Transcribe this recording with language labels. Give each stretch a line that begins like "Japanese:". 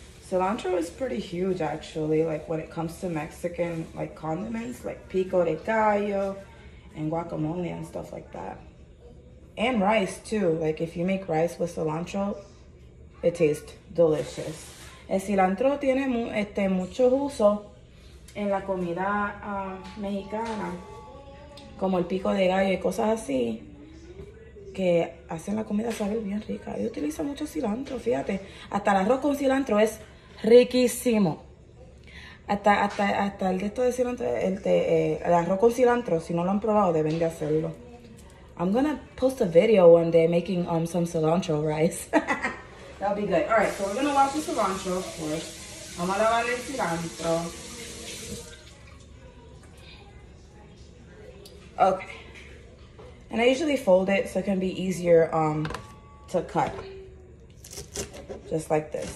English: Cilantro is pretty huge actually, like when it comes to Mexican like condiments, like pico de gallo and guacamole and stuff like that. And rice too, like if you make rice with cilantro, it tastes delicious.
Spanish: El cilantro tiene muchos usos en la comida mexicana, como el pico de gallo y cosas así, que hacen la comida saber bien rica. Yo utilizo mucho cilantro, fíjate. Hasta el arroz con cilantro es riquísimo. Hasta el de esto de cilantro, el arroz con cilantro, si no lo han probado, deben de hacerlo.
English: I'm gonna post a video one day making some cilantro rice. That'll be good. All right, so we're gonna wash the cilantro, of course.
Spanish: Vamos a lavar el cilantro.
English: Okay. And I usually fold it so it can be easier to cut. Just like this.